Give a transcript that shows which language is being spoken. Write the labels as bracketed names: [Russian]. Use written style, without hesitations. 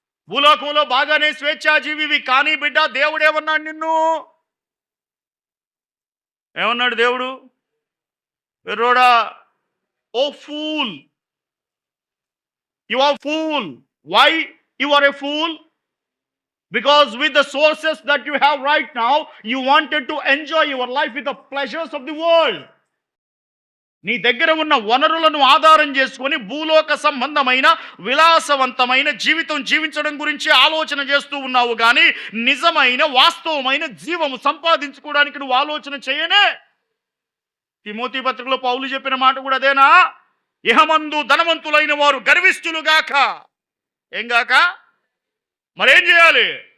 [Telugu] భూలోకంలో బాగానే స్వేచ్ఛాజీవివి, కానీ బిడ్డ దేవుడేమన్నాడు నిన్ను? ఏమన్నాడు దేవుడు? వెర్రోడా, ఓ pool, [English] you are fool. Why you are a fool? Because with the sources that you have right now, you wanted to enjoy your life with the pleasures of the world. [Telugu] నీ దగ్గర ఉన్న వనరులను ఆధారం చేసుకొని భూలోక సంబంధమైన విలాసవంతమైన జీవితం జీవించడం గురించి ఆలోచన చేస్తూ ఉన్నావు, కానీ నిజమైన వాస్తవమైన జీవము సంపాదించుకోవడానికి నువ్వు ఆలోచన చేయనే. తిమోతి పత్రికలో పౌలు చెప్పిన మాట కూడా అదేనా? ఇహమందు ధనవంతులైన వారు గర్విష్ఠులుగాక. ఏం గాక? మరేం చేయాలి?